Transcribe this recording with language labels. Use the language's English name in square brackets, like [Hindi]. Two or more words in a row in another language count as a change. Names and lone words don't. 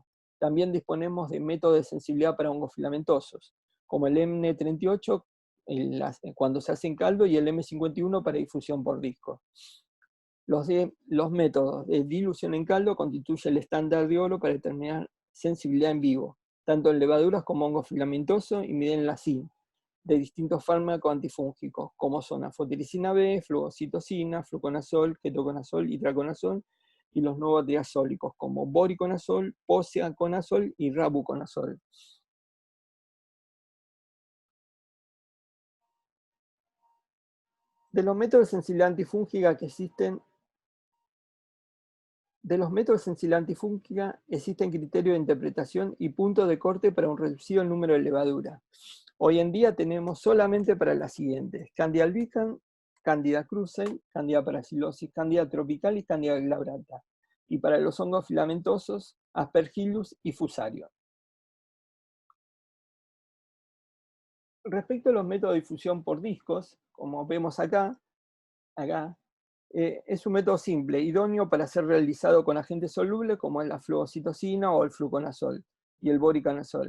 [Spanish] También disponemos de métodos de sensibilidad para hongos filamentosos, como el M38 cuando se hace en caldo, y el M51 para difusión por disco. Los métodos de dilución en caldo constituyen el estándar de oro para determinar sensibilidad en vivo, tanto en levaduras como hongos filamentosos, y miden la SIN de distintos fármacos antifúngicos, como son anfotericina B, fluocitocina, fluconazol, ketoconazol, itraconazol, y los nuevos triazólicos, como voriconazol, posaconazol y rabuconazol. De los métodos de sensibilidad antifúngica que existen, existen criterios de interpretación y puntos de corte para un reducido número de levaduras. Hoy en día tenemos solamente para las siguientes: Candida albicans, Candida krusei, Candida parasilosis, Candida tropicalis, Candida glabrata. Y para los hongos filamentosos, Aspergillus y Fusarium. Respecto a los métodos de difusión por discos, como vemos acá, es un método simple, idóneo para ser realizado con agentes solubles como es la fluocitocina o el fluconazol y el voriconazol.